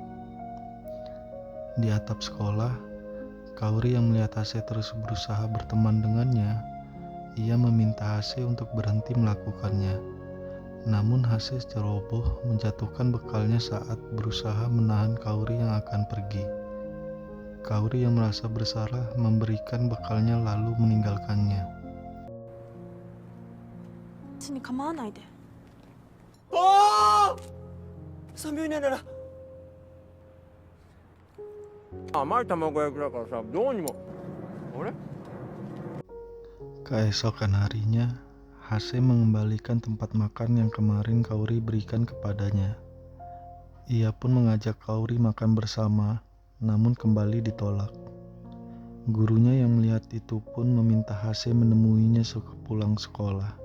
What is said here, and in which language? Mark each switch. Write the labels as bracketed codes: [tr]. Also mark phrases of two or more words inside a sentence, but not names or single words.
[id] Di atap sekolah, Kaori yang melihat Hase terus berusaha berteman dengannya, ia meminta Hase untuk berhenti melakukannya. Namun Hase ceroboh menjatuhkan bekalnya saat berusaha menahan Kaori yang akan pergi. Kaori yang merasa bersalah memberikan bekalnya lalu meninggalkannya. [ja] 私に構わないで。 3秒以内なら。甘い卵焼きだからさ、どうにも。あれ？ [id] Keesokan harinya, Hase mengembalikan tempat makan yang kemarin Kaori berikan kepadanya. Ia pun mengajak Kaori makan bersama, namun kembali ditolak. Gurunya yang melihat itu pun meminta Hase menemuinya sepulang sekolah.